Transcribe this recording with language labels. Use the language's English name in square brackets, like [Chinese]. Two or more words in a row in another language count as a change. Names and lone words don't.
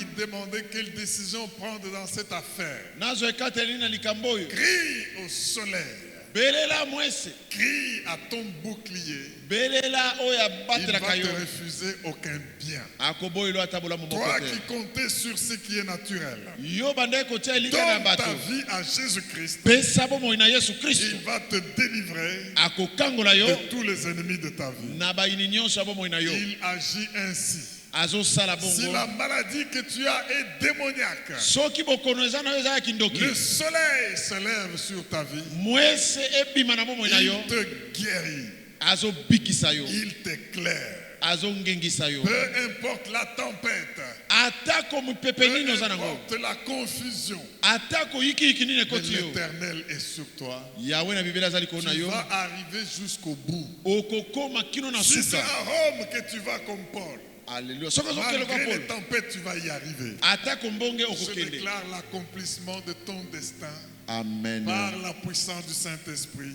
[French] qui demandais quelle décision prendre dans cette affaire, [Lingala] Nazo Katerina likamboyo. [French] crie au soleil, [Lingala] Belela mwese. [French] crie à ton bouclier. [Lingala] Belela oya [French] Il [Lingala] batela [French] va [Lingala] kayo. [French] te refuser aucun bien. [Lingala] Akoboyelo atabola [French] Toi [Lingala] momokote. [French] qui comptais sur ce qui est naturel, [Lingala] Yo bande kotia elika na [French] donne ta [Lingala] bato. [French] vie à Jésus-Christ. [Lingala] Pesa bomo ina Yesu Kristo. [French] Il va te délivrer [Lingala] Akokangola yo [French] de tous les ennemis de ta vie. [Lingala] na baini nyonso bomo ina yo. [French] Il agit ainsi. [Lingala] Azo sala [French] Si [Lingala] bongo. [French] la maladie que tu as est démoniaque, [Lingala] Soki bokono eza na yo eza ya kindoki. [French] le soleil se lève sur ta vie. [Lingala] Mwese ebima na bomo ina yo. [French] Il te guérit. [Lingala] Azo bikisa yo. [French] Il t'éclaire. [Lingala] Azo ngengisa yo. [French] Peu importe la tempête, [Lingala] Atako mupepe nini [French] peu [Lingala] oza nango. [French] importe la confusion, [Lingala] Atako iki nini [French] mais [Lingala] ekoti yo. [French] l'Éternel est sur toi. [Lingala] Yawe na bibeli azali kona [French] Tu [Lingala] yo. [French] vas arriver jusqu'au bout. [Lingala] Okokoma kino na [French] Si c'est [Lingala] suka. [French] à Rome que tu vas comme Paul, [Lingala] Alléluia. Soko zokele kwa [French] malgré les [Lingala] Paul. [French] tempêtes, tu vas y arriver. [Lingala] Atako mbonge [French] Je [Lingala] okokende. [French] déclare l'accomplissement de ton destin [Lingala] Amen. [French] par la puissance du Saint-Esprit.